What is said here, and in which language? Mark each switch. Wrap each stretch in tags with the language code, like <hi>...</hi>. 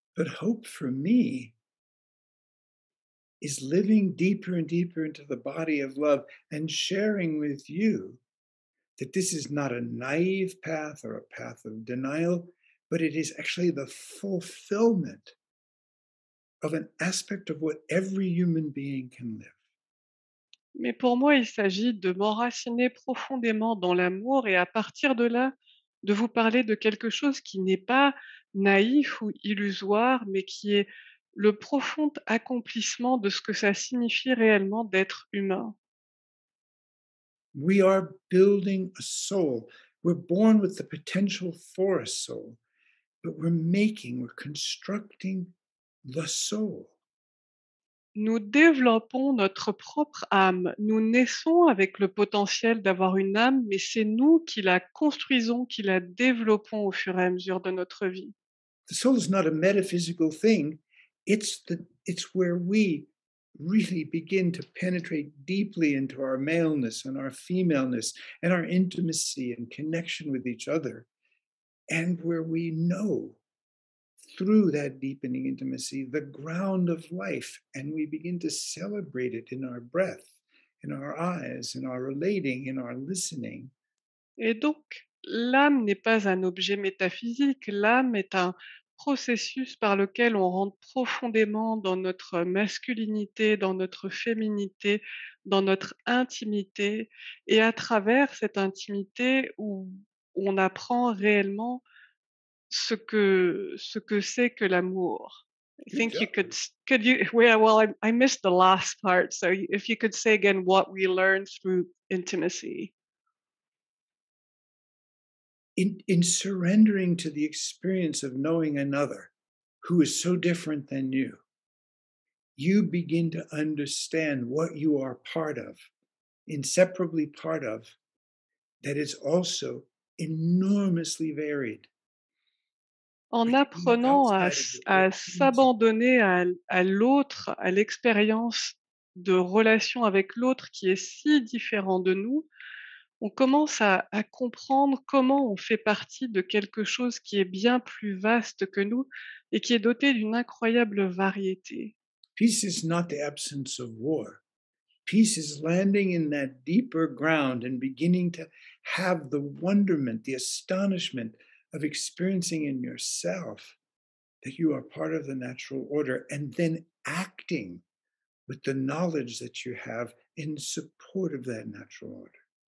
<en>But hope for me is living deeper and deeper into the body of love and sharing with you that this is not a naive path or a path of denial, but it is actually the fulfillment of an aspect of what every human being can live.</en> <fr>Mais pour moi, il s'agit de m'enraciner profondément dans l'amour et à partir de là, de vous parler de quelque chose qui n'est pas naïf ou illusoire, mais qui est le profond accomplissement de ce que ça signifie réellement d'être humain.</fr> <en>We are building a soul. We're born with the potential for a soul, but we're constructing the soul.</en> <fr>Nous développons notre propre âme. Nous naissons avec le potentiel d'avoir une âme, mais c'est nous qui la construisons, qui la développons au fur et à mesure de notre vie.</fr> <en>The soul is not a metaphysical thing. It's where we really begin to penetrate deeply into our maleness and our femaleness and our intimacy and connection with each other, and where we know through that deepening intimacy the ground of life, and we begin to celebrate it in our breath, in our eyes, in our relating, in our listening.</en> <fr>Et donc, l'âme n'est pas un objet métaphysique, l'âme est un processus par lequel on rentre profondément dans notre masculinité, dans notre féminité, dans notre intimité et à travers cette intimité où on apprend réellement ce que c'est que l'amour.</fr> <en>I Good think you job. could you well, I missed the last part, so if you could say again what we learn through intimacy. In surrendering to the experience of knowing another who is so different than you begin to understand what you are part of, inseparably part of, that is also enormously varied.</en> <fr>En</fr> <en>Like being</en> <fr>apprenant</fr> <en>outside of</en> <fr>à</fr> <en>it.</en> <fr>s'abandonner à l'autre, à l'expérience de relation avec l'autre qui est si différent de nous, on commence à comprendre comment on fait partie de quelque chose qui est bien plus vaste que nous et qui est doté d'une incroyable variété.</fr> <en>Peace is not the absence of war. Peace is landing in that deeper ground and beginning to have the wonderment, the astonishment of experiencing in yourself that you are part of the natural order and then acting with the knowledge that you have in support of that natural order.</en>